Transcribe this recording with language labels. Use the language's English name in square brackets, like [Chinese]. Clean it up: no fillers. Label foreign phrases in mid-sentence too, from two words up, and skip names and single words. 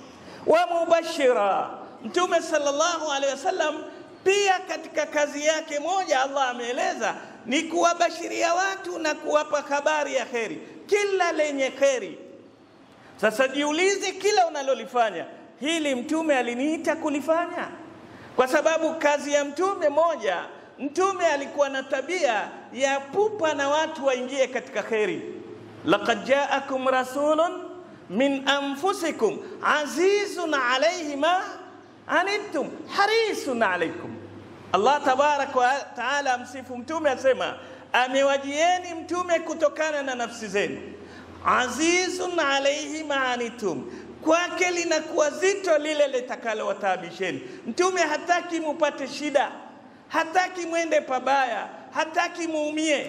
[Arabic] ومبشرا, [Swahili] mtume [Arabic] صلى الله عليه وسلم [Swahili] pia katika kazi yake moja Allah ameeleza ni kuwabashiria watu na kuwapa habari ya kheri, kila lenye kheri. Sasa jiulize, kila unalolifanya hili mtume aliniita kulifanya? Kwa sababu kazi ya mtume moja mtume alikuwa na tabia ya pupa na watu waingie katika khairi. [Arabic] لقد جاءكم رسول من أنفسكم عزيز عليه ما عنتم حريص عليكم. الله تبارك وتعالى [Swahili] msifu mtume asema, amewajieni mtume kutokana na nafsi zenu, [Arabic] عزيز عليه ما عنتم, [Swahili] kwake linakuwa zito lile litakalowataabisheni. Mtume hataki mupate shida, hataki mwende pabaya, hataki muumie.